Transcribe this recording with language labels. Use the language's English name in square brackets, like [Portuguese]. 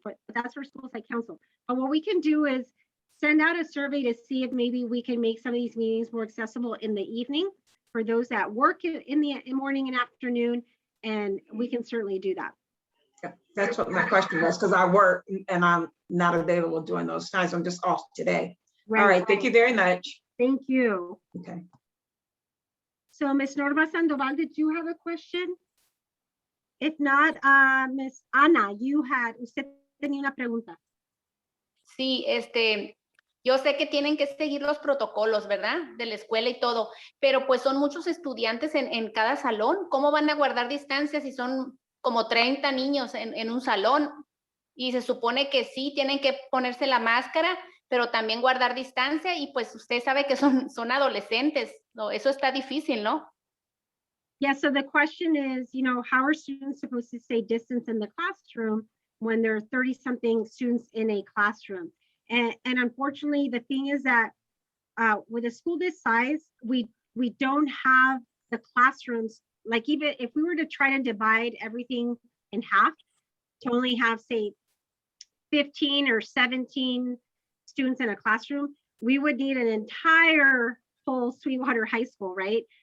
[English] But that's for School Site Council. But what we can do is send out a survey to see if maybe we can make some of these meetings more accessible in the evening for those that work in the morning and afternoon, and we can certainly do that. Yeah, that's what my question was, because I work and I'm not available during those times. I'm just off today. Right. All right, thank you very much. Thank you. Okay. So Ms. Norma Sandoval, did you have a question? If not, Ms. [Spanish] Ana, usted tenía una pregunta. Sí, yo sé que tienen que seguir los protocolos, ¿verdad? De la escuela y todo, pero pues son muchos estudiantes en cada salón. ¿Cómo van a guardar distancia si son como 30 niños en un salón? Y se supone que sí tienen que ponerse la máscara, pero también guardar distancia, y pues usted sabe que son adolescentes, ¿no? Eso está difícil, ¿no? [English] Yeah, so the question is, how are students supposed to stay distance in the classroom when there are 30-something students in a classroom? And unfortunately, the thing is that with a school this size, we don't have the classrooms, like even if we were to try to divide everything in half to only have, say, 15 or 17 students in a classroom, we would need an entire whole Sweetwater High School, right?